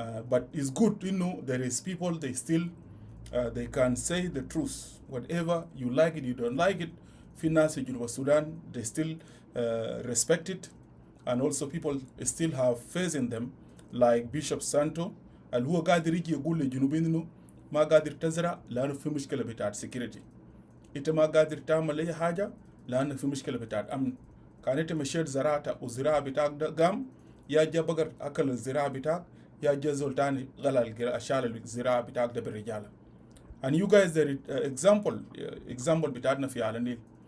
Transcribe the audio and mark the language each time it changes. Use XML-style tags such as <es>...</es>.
<en>But it's good, there is people, they still they can say the truth. Whatever you like it, you don't like it.</en> <ar>في ناس في جنوب السودان</ar> <en>they still respect it, and also people still have faith in them, like Bishop Santo</en> <ar>اللي هو قادر يجي يقول للجنوبيين انه ما قادر تزرع لانه في مشكله بتاعت security. انت ما قادر تعمل اي حاجه لانه في مشكله بتاعت امن. كان انت مشيت زراعتك والزراعه بتاعك ده قام، يا جا بقر اكل الزراعه بتاعك، يا جا زول تاني غلى شال الزراعه بتاعك ده بالرجاله.</ar> <en>And you guys there example</en> <ar>بتاعتنا في على النيل.</ar>